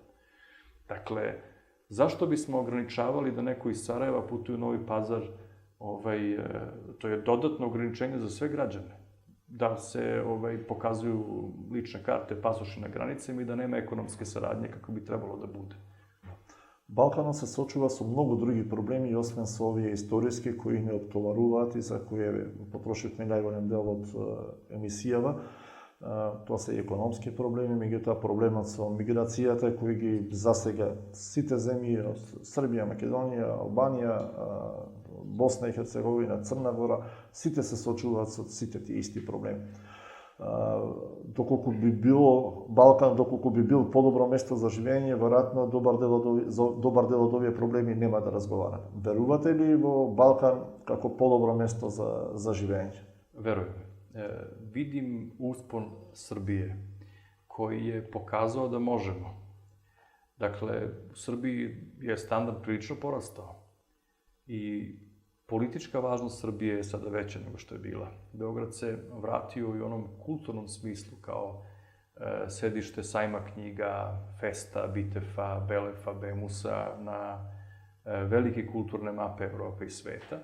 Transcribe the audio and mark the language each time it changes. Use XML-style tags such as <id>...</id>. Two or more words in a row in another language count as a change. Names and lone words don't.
<sr>Dakle, zašto bismo ograničavali da neko iz Sarajeva putuje u Novi Pazar? To je dodatno ograničenje za sve građane. Da se pokazuju lične karte, pasoši na granicama i da nema ekonomske saradnje kako bi trebalo da bude.</sr> <mk>Балканот се сочува со многу други проблеми, освен со овие историски кои не обтоваруваат и за кои потрошивме најголем дел од емисијава. Тоа се и економски проблеми, меѓутоа проблемот со миграцијата кои ги засега сите земји од Србија, Македонија, Албанија, Босна и Херцеговина, Црна Гора, сите се сочуваат со сите тие исти проблеми. Доколку би било Балкан, доколку би бил подобро место за живење, веројатно добар дел од овие проблеми нема да разговараме. Верувате ли во Балкан како подобро место за живење?</mk> <sr>Веруjem. Vidim uspon Srbije koji je pokazao da možemo. Dakle, u Srbiji je standard prilično porastao i politička važnost Srbije je sada veća nego što je bila. Beograd se vratio i u onom kulturnom smislu kao sedište sajma knjiga, festa, bitefa, belefa, bemusa na velike kulturne mape Evrope i sveta.</sr>